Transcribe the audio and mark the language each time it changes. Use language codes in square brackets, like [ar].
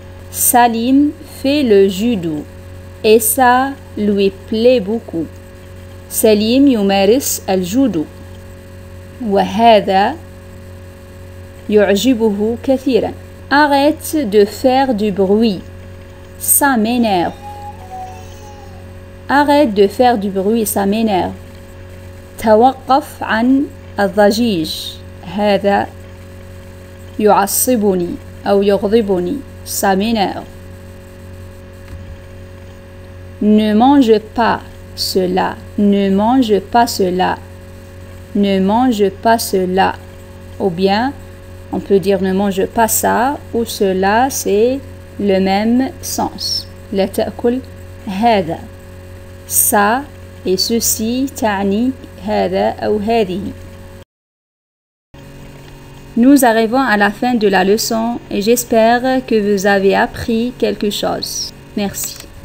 [fr] Salim fait le judo et ça lui plaît beaucoup. [ar] سليم يمارس الجودو وهذا يعجبه كثيرا. [fr] Arrête de faire du bruit, ça m'énerve. Arrête de faire du bruit, ça m'énerve. [ar] توقف عن الضجيج، هذا يعصبني أو يغضبني، [fr] ça m'énerve. Ne mange pas cela, ne mange pas cela, ne mange pas cela. Ou bien, on peut dire ne mange pas ça ou cela, c'est le même sens. [ar] لا تأكل هذا. [fr] Ça et ceci [ar] تعني هذا أو هذه. [fr] Nous arrivons à la fin de la leçon et j'espère que vous avez appris quelque chose. Merci.